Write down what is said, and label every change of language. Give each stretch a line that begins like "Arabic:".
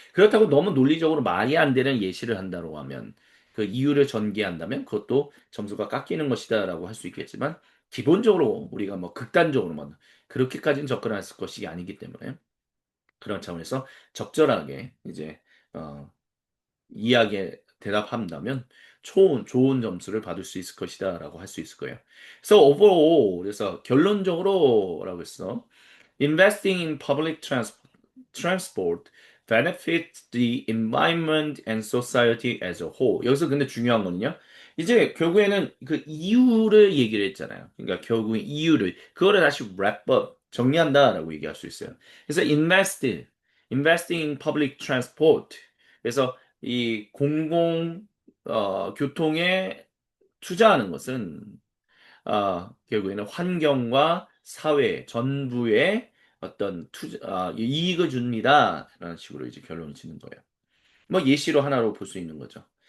Korean: 그렇다고 너무 논리적으로 말이 안 되는 예시를 한다고 하면 그 이유를 전개한다면 그것도 점수가 깎이는 것이다라고 할 수 있겠지만 기본적으로 우리가 뭐 극단적으로만 그렇게까지는 접근할 것이 아니기 때문에 그런 차원에서 적절하게 이제 어, 이야기에 대답한다면 좋은 점수를 받을 수 있을 것이다라고 할 수 있을 거예요. 그래서 overall 그래서 결론적으로라고 했어.
English: Investing in public transport benefits the environment and society as a whole.
Korean: 여기서 근데 중요한 거는요. 이제 결국에는 그 이유를 얘기를 했잖아요. 그러니까 결국에 이유를 그거를 다시 wrap up 정리한다라고 얘기할 수 있어요.
English: 그래서 investing in public transport.
Korean: 그래서 이 공공 교통에 투자하는 것은 결국에는 환경과 사회 전부에 어떤 이익을 줍니다. 라는 식으로 이제 결론을 짓는 거예요. 뭐 예시로 하나로 볼 수 있는 거죠.